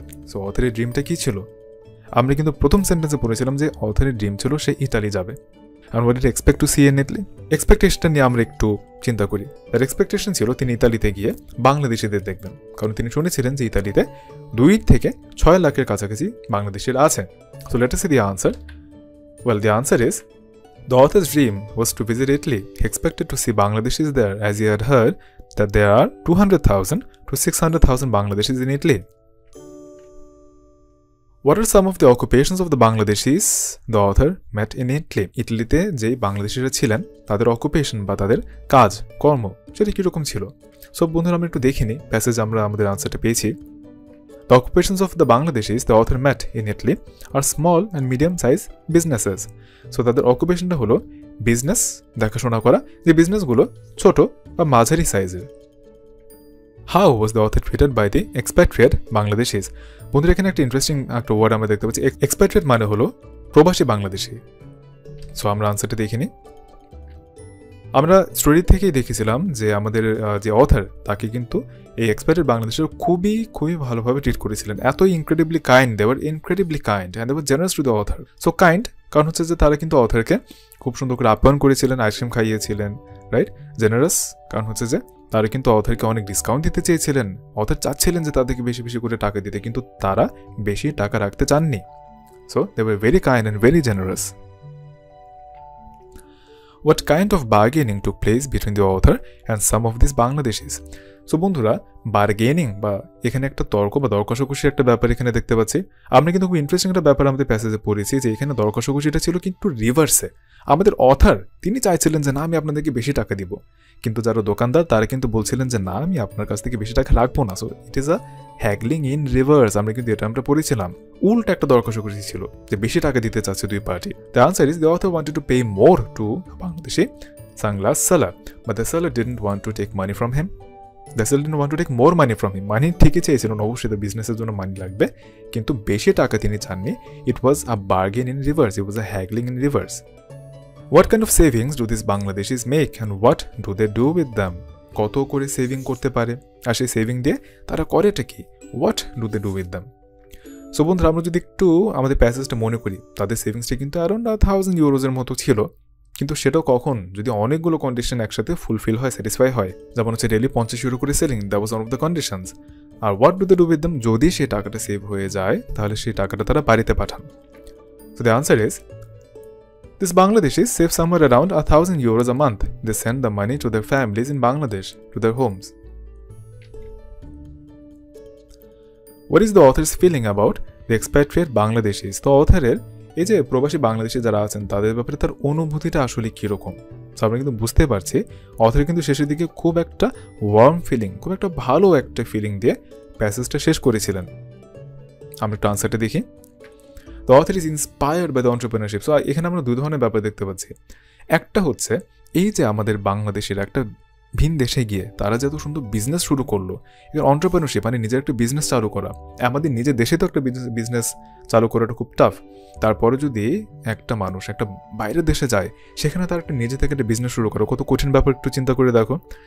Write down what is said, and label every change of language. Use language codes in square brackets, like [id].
[bn] So অথারের ড্রিমটা কী ছিল? আমরা কিন্তু প্রথম সেন্টেন্সে পড়েছিলাম যে অথারের ড্রিম ছিল সে ইতালি যাবে। আর [en] What did expect to see in Italy? [bn] এক্সপেকটেশনটা নিয়ে আমরা একটু চিন্তা করি। তার এক্সপেকটেশন ছিল তিনি ইতালিতে গিয়ে বাংলাদেশিদের দেখবেন, কারণ তিনি শুনেছিলেন যে ইতালিতে 2 থেকে 6 লাখের কাছাকাছি বাংলাদেশিরা আছে। [en] So let us see the answer. Well, the answer is the author's dream was to visit Italy. He expected to see Bangladeshis there, as he had heard that there are 200,000 to 600,000 Bangladeshis in Italy. What are some of the occupations of the Bangladeshis the author met in Italy? [bn] ইটালিতে যেই বাংলাদেশিরা ছিলেন তাদের occupation বা তাদের কাজ কর্ম সেটা কীরকম ছিল? সব বন্ধুরা আমরা একটু দেখিনি প্যাসেজ আমরা আমাদের আনসারটা পেয়েছি। [en] The occupations of the Bangladeshis the author met in Italy are small and medium-sized businesses. [bn] So তাদের অকুপেশনটা হলো বিজনেস দেখাশোনা করা, যে বিজনেসগুলো ছোট বা মাঝারি সাইজের। [en] How was the author treated by the expatriate Bangladeshis? [bn] বন্ধুরা এখানে একটা ইন্টারেস্টিং একটা ওয়ার্ড আমরা দেখতে পাচ্ছি। এক্সপ্যাট্রিয়েট মানে হলো প্রবাসী বাংলাদেশি। সো আমরা আনসারটা দেখিনি। আমরা স্টোরি থেকেই দেখেছিলাম যে আমাদের যে অথার তাকে কিন্তু এই এক্সপ্যাট্রিয়েট বাংলাদেশের খুবই ভালোভাবে ট্রিট করেছিলেন। [en] এতই incredibly kind, they were incredibly kind and they were generous to the author. [bn] So kind কারণ হচ্ছে যে তারা কিন্তু অথারকে খুব সুন্দর করে আপ্যায়ন করেছিলেন, আইসক্রিম খাইয়েছিলেন, রাইট। জেনারেস কারণ হচ্ছে যে তারা কিন্তু অথারকে অনেক ডিসকাউন্ট দিতে চেয়েছিলেন। অথার চাচ্ছিলেন যে তাদেরকে বেশি বেশি করে টাকা দিতে, কিন্তু তারা বেশি টাকা রাখতে চাননি। [en] So they were very kind and very generous. What kind of bargaining took place between the author and some of these Bangladeshis? [bn] So বন্ধুরা বার্গেনিং বা এখানে একটা তর্ক বা দর কষাকষির একটা ব্যাপার এখানে দেখতে পাচ্ছি। আমরা কিন্তু খুব ইন্টারেস্টিং একটা ব্যাপার আমাদের প্যাসেজে পড়েছি যে এখানে দর কষাকষিটা ছিল কিন্তু রিভার্সে। আমাদের অথার তিনি চাইছিলেন যে না আমি আপনাদেরকে বেশি টাকা দিব, কিন্তু যারা দোকানদার তারা কিন্তু বলছিলেন যে না আমি আপনার কাছ থেকে বেশি টাকা রাখবো না। [en] So it is a haggling in reverse. [bn] আমরা কিন্তু এটা আমরা পড়েছিলাম। উল্টা একটা দর কষাকষি ছিল যে বেশি টাকা দিতে চাচ্ছে দুই party. [en] The answer is the author wanted to pay more to Bangladeshi sunglass seller, but the seller didn't want to take money from him. The seller didn't want to take more money from him. [bn] মানি ঠিকই চেয়েছিলেন, অবশ্যই the বিজনেসের জন্য মানি লাগবে, কিন্তু বেশি টাকা তিনি চাননি। [en] It was a bargain in reverse, it was a haggling in reverse. What kind of savings do these Bangladeshis make and what do they do with them? [bn] কত করে সেভিং করতে পারে আর সেই সেভিং দিয়ে তারা করেটা কি? [en] What do they do with them? [bn] So বন্ধুরা আমরা যদি একটু আমাদের প্যাসেজটা মনে করি, তাদের সেভিংসটা কিন্তু অ্যারাউন্ড 1000 ইউরোজের মতো ছিল, কিন্তু সেটাও কখন যদি অনেকগুলো কন্ডিশন একসাথে ফুলফিল হয়, স্যাটিসফাই হয়। যেমন হচ্ছে [en] Daily 50 euro করে selling, that was one of the conditions. আর what do they do with them? [bn] যদি সেই টাকাটা সেভ হয়ে যায় তাহলে সেই টাকাটা তারা বাড়িতে পাঠান। [en] So the answer is these Bangladeshis save somewhere around 1000 euros a month. They send the money to their families in Bangladesh, to their homes. What is the author's feeling about the expatriate Bangladeshis? [bn] তো অথরের এই যে প্রবাসী বাংলাদেশি যারা আছেন তাদের ব্যাপারে তার অনুভূতিটা আসলে কীরকম? আমরা কিন্তু বুঝতে পারছি অথর কিন্তু শেষের দিকে খুব একটা ওয়ার্ম ফিলিং, খুব একটা ভালো একটা ফিলিং দিয়ে প্যাসেজটা শেষ করেছিলেন। আমরা একটু আনসারটা দেখি। [en] The author is inspired by the entrepreneurship. [bn] So এখানে আমরা দুই ধরনের ব্যাপার দেখতে পাচ্ছি। একটা হচ্ছে এই যে আমাদের বাংলাদেশের একটা ভিন দেশে গিয়ে তারা যত সুন্দর বিজনেস শুরু করলো, এর অন্টারপ্রেনারশিপ মানে নিজের একটা বিজনেস চালু করা। আমাদের নিজের দেশে তো একটা বিজনেস চালু করাটা খুব টাফ। তারপরে যদি একটা মানুষ একটা বাইরের দেশে যায়, সেখানে তার একটা নিজে থেকে একটা বিজনেস শুরু করা কত কঠিন ব্যাপার একটু চিন্তা করে দেখো।